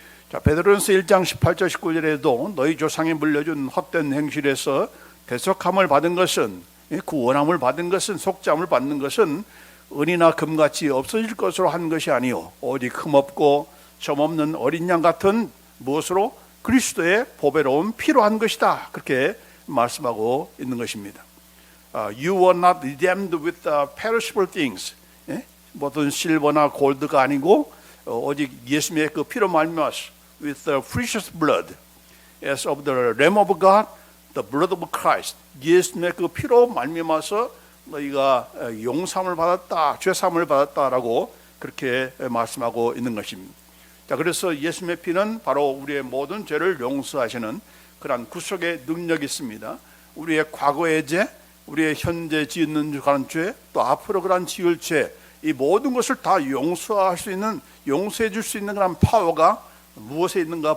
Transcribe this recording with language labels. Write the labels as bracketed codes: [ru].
[ko] 자, 베드로전서 1장 18절 19절에도 너희 조상이 물려준 헛된 행실에서 대속함을 받은 것은, 구원함을 받은 것은, 속죄함을 받는 것은 은이나 금같이 없어질 것으로 한 것이 아니요 오직 흠없고 점없는 어린 양 같은 무엇으로? 그리스도의 보배로운 피로 한 것이다. 그렇게 말씀하고 있는 것입니다. [en] You were not redeemed with perishable things. [ko] 모든 실버나 골드가 아니고 오직 예수님의 그 피로 말미암아서 [en] with the precious blood as of the Lamb of God, the blood of Christ. [ko] 예수님의 그 피로 말미암아서 너희가 용서함을 받았다, 죄사함을 받았다라고 그렇게 말씀하고 있는 것입니다. 자, 그래서 예수님의 피는 바로 우리의 모든 죄를 용서하시는 그러한 구속의 능력이 있습니다. 우리의 과거의 죄, 우리의 현재 짓는 그런 죄, 또 앞으로 그런 지을 죄, 이 모든 것을 다 용서할 수 있는, 용서해 줄 수 있는 그런 파워가 무엇에 있는가?